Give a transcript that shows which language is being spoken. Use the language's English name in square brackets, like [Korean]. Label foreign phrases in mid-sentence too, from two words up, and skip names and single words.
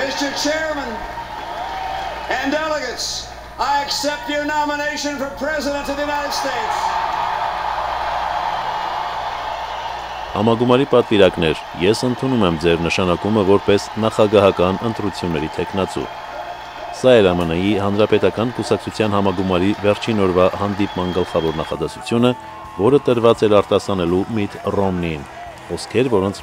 [English] Mr. Chairman and delegates, I accept your nomination for President of the United States. [Armenian] Համագումարի պատվիրակներ, ես ընդունում եմ ձեր նշանակումը որպես նախագահական ընտրությունների թեկնածու։ Սա էր ԱՄՆ-ի Հանրապետական կուսակցության համագումարի վերջին օրվա հանդիպման գլխավոր նախադասությունը, որը տրված էր արտասանելու Միթ Ռոմնիին, խոսքեր, որոնց